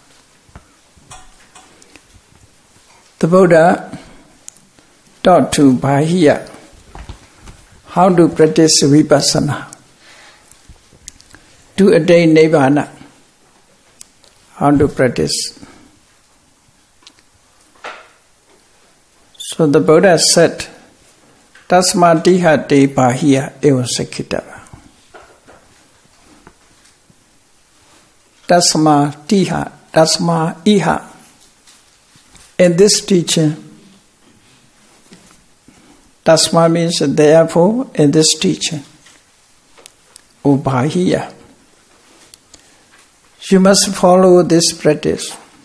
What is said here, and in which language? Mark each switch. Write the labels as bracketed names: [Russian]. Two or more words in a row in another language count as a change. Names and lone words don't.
[English] The Buddha taught to Bahia how to practice vipassana, to attain Nibbana, how to practice. So the Buddha said, [Pali] Tasma te Bahia eva sakitava. Tasma iha. [English] In this teaching, Tasma means therefore in this teaching, O Bahia, you must follow this practice.